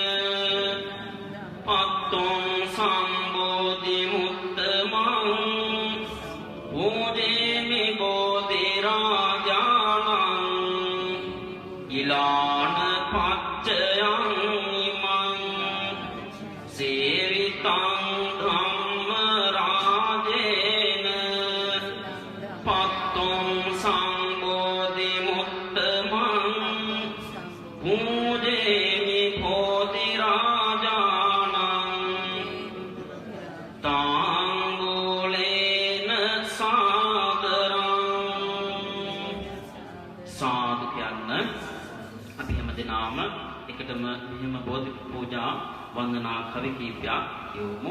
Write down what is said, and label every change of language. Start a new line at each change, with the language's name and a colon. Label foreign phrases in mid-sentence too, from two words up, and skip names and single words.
Pali: අත්තුං සංඝෝධි මුත්තමං පූජේමි බෝධි රාජානං ඉලාන පච්චයං ඉමං සේවිතං ධම්ම රාජේන පත්තුං සංඝෝධි මුත්තමං පූජේමි බෝධි රාජානං තාංගුලේන සාදරං
Sinhala: සාදු කියන්න අපි හැමදෙනාම එකටම මෙහෙම බෝධි පූජා වන්දනා කවි කීපයක් යොමු.